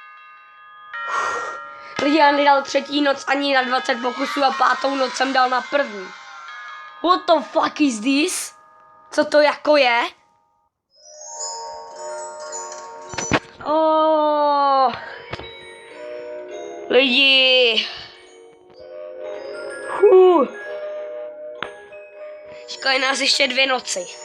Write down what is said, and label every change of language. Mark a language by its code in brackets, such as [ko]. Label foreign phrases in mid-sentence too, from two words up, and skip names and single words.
[cs] Lidi, já nedal třetí noc ani na 20 pokusů a pátou noc jsem dal na první. [en] What the fuck is this? [cs] Co to jako je? Oh. Lidi. Čekají nás ještě 2 noci.